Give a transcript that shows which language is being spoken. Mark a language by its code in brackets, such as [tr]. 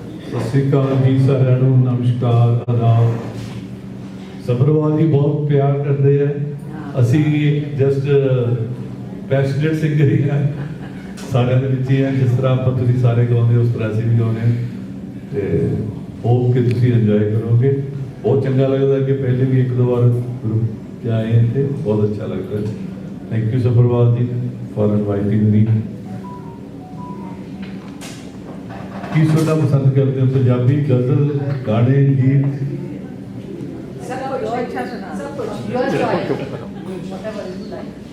[pa] सत श्री अकाल जी सारिਆਂ ਨੂੰ नमस्कार आदाब। [hi] सभरवाल जी बहुत प्यार करते हैं, ਅਸੀਂ [en] just passionate singer [hi] ही हैं, [pa] ਸਾਰਿਆਂ ਦੇ ਵਿੱਚ ਹੀ ਹੈ। ਜਿਸ ਤਰ੍ਹਾਂ ਆਪਾਂ ਤੁਸੀਂ ਸਾਰੇ ਗਾਉਂਦੇ ਹੋ ਉਸ ਤਰ੍ਹਾਂ ਅਸੀਂ ਵੀ ਗਾਉਂਦੇ ਹਾਂ ਤੇ ਹੋਪ ਕਿ ਤੁਸੀਂ ਇੰਜੋਏ ਕਰੋਗੇ। ਬਹੁਤ ਚੰਗਾ ਲੱਗਦਾ ਕਿ ਪਹਿਲੇ ਵੀ ਇੱਕ ਦੋ ਵਾਰ ਗਰੁੱਪ ਚ ਆਏ हैं ਤੇ ਬਹੁਤ [hi] अच्छा लगता है। [en] Thank you Sabharwal ji for inviting me. [hi] की सुनना पसंद करते हो? पंजाबी, गजल, गाने, गीत? सब कुछ अच्छा सुना, सब कुछ [en] Your choice, whatever you like.